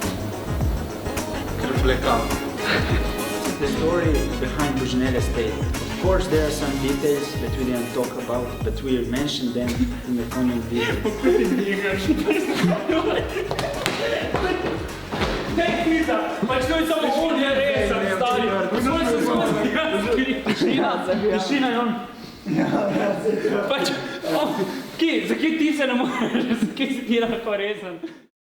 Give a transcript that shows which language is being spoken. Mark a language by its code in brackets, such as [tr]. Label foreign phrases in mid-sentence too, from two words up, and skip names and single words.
[en] The story behind Božinel Estate. course, there are some details that we didn't talk about, but we'll mention them in the coming videos. [sl] Pač to je samo on je resen, stari. Tišina je on. Pač, zakaj ti se ne moreš, zakaj si ti lahko resen?